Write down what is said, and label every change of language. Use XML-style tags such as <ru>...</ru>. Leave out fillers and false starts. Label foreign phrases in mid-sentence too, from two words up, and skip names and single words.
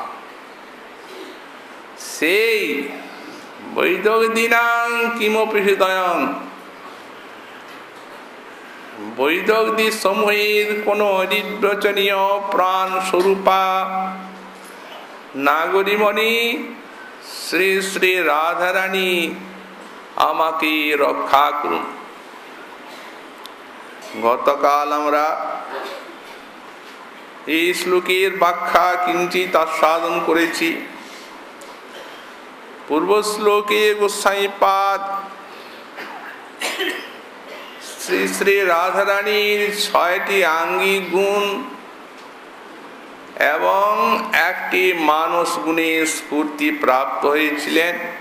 <bn>सेई</bn> <sa>वैदग्धीनां किमपि हृदयं</sa> <bn>বৈদগ্ধী সমূহের কোনো অনির্বচনীয় প্রাণ স্বরূপা নাগরীমণি শ্রী শ্রী রাধারানী আমাকে রক্ষা করুন। গতকাল আমরা এই শ্লোকের ব্যাখ্যা কিঞ্চিত আস্বাদন করেছি। পূর্ব শ্লোকে গোস্বামীপাদ শ্রী শ্রী রাধারানীর ৬টি আঙ্গিক গুণ এবং একটি মানস গুণের স্ফূর্তি প্রাপ্ত হয়েছিলেন।</bn>